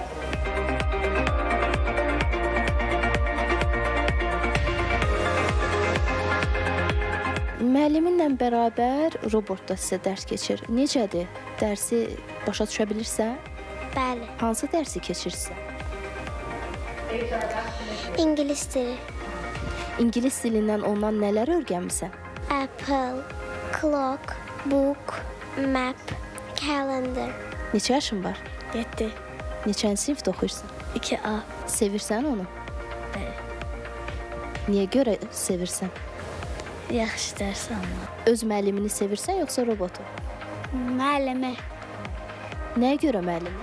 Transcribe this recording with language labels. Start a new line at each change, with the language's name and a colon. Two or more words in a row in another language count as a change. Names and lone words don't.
Azerbaijani: Müəlliminlə bərabər robot da sizə dərs keçir. Necədir? Dərsi başa düşə bilirsən? Bəli. Hansı dərsi keçirsən? İngilis dili. İngilis dilindən ondan nələr öyrənmisən?
English: Apple, clock, book, map, calendar.
Azerbaijani: Neçə yaşın var? 7. Neçənci sinifdə oxuyursan? 2A. Sevirsən onu? Bəli. Niyə görə sevirsən? Yaxşı dərs anlar. Öz müəllimini sevirsən yoxsa robotu? Müəllimi. Nəyə görə müəllimi?